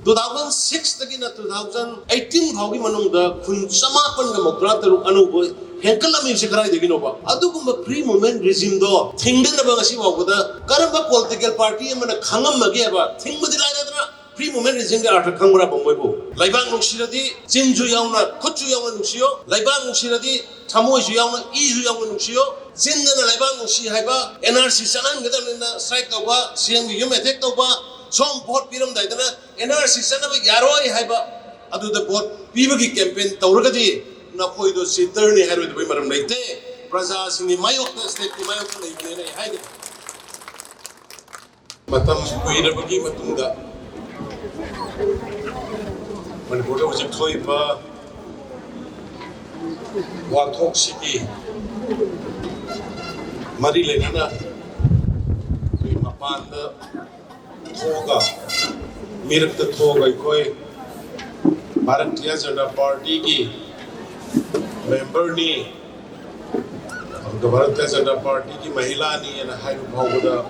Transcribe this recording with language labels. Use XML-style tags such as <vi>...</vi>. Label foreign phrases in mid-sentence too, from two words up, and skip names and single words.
<mni>2006 তকিনা 2018 ফাউগী মনুংদা খুন সমাপন গ মৌদ্রা তরুক অনুবো হেংকলমী সে খরাই দেখিনোবা অদুগুম</mni> <en>free movement regime</en> <mni>দো থিংদনবা ঙসি বাগদা করবা</mni> <en>political party</en> <mni>মন খংঅম মগেবা থিংবদি লাইদনা</mni> <en>free movement regime</en> <mni>গে অর্থ খংরা বংবো লাইবাং নুসিরদি চিনজু যাবনা খুচু যাবনা নুসিয়ো লাইবাং নুসিরদি থমোইসু যাবনা ইজু যাবনা নুসিয়ো চিনদনা লাইবাং নুসি হাইবা NRC চনান গদমনা স্ট্রাইক তৌবা সীএম গী যুম অটেক তৌবা সোম ভোট পিরম দাইদনা NRC চনবা যারোই হাইবা অদুদা ভোট পীবগী কেম্পেন তৌরগদি নখোইদো সিটরনী হাইরোইদ বই মরম লৈতে প্রজা সিংনি মায়োক স্টেট কী মায়োক লৈতে নৈ হাইদে মতম কুইরবগী মতুংগা মনপুর দা হজিক থোইবা বাথোকসিগী মরী লেনা মপান থোগা মিরক থোগা কোই ভারতীয় জনতা পার্টী কী মেম্বর নী ভারতীয় জনতা পার্টী কী মহিলা নী হাই ভাবদা</mni>